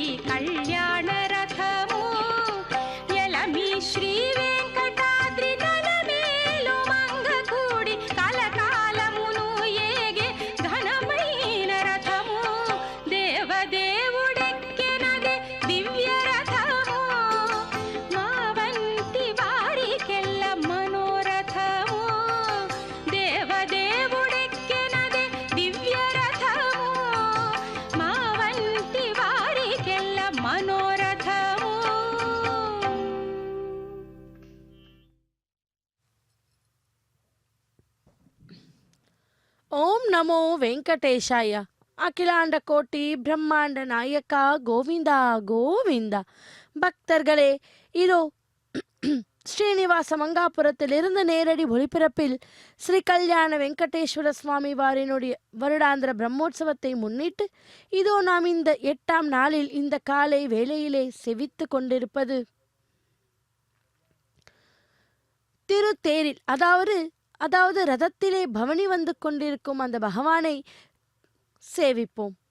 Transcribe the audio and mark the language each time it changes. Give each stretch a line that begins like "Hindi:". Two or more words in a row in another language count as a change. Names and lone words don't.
Telugu: కళ్యాణ రథము ఎలమి శ్రీ వెంకటాద్రి నలమేలు మంగకూడి కలకాలమును ఏగే ఘనమైన రథము దేవదేవుడెక్కెనదే దివ్య రథము మా వంటి వారికెల్ల మనోరథము దేవదేవుడెక్కెనదే దివ్య రథము మా వంటి వారికెల్ల మనోరథము.
Sanskrit: ಓಂ ನಮೋ ವೆಂಕಟೇಶಾಯ.
Tamil: அகிலாண்ட கோட்டி பிரம்மாண்ட நாயக்கா கோவிந்தா கோவிந்த. பக்தர்களே, இதோ ஸ்ரீனிவாச மங்காபுரத்திலிருந்து நேரடி ஒளிபரப்பில் ஸ்ரீ கல்யாண வெங்கடேஸ்வர சுவாமி வாரினுடைய வருடாந்திர பிரம்மோற்சவத்தை முன்னிட்டு இதோ நாம் இந்த 8ஆம் நாளில் இந்த காலை வேளையிலே செவித்து கொண்டிருப்பது திருத்தேரில், அதாவது ரதத்திலே பவனி வந்து கொண்டிருக்கும் அந்த பகவானை சேவிப்போம்.